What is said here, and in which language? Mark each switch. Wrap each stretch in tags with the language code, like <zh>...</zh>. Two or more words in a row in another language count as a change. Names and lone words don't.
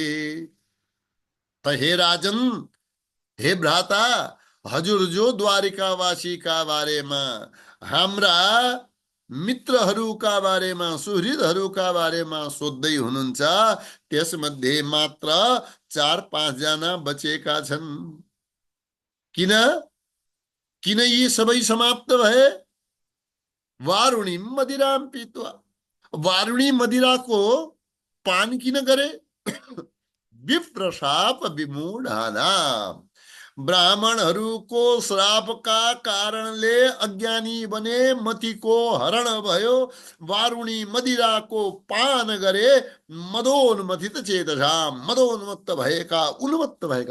<ne>त हे राजन, हे भ्राता, हजुर जो द्वारिकावासीका बारेमा, हाम्रा मित्रहरूका बारेमा, सुहृदहरूका बारेमा सोध्दै हुनुहुन्छ, त्यसमध्ये मात्र 4-5 जना बचेका छन्। किन? किन यी सबै समाप्त भए?</ne> <sa>वारुणी मदिराम पीत्वा,</sa> <ne>वारुणी मदिराको पान किन गरे?</ne> <sa>विप्रशाप विमूढानाम,</sa> <ne>ब्राह्मणहरूको श्रापका कारणले अज्ञानी बने, मतिको हरण भयो, वारुणी मदिराको पान गरे,</ne> <sa>मदोन्मथित चेतसा,</sa> <ne>मदोन्मत्त भएका, उन्मत्त भएका।</ne>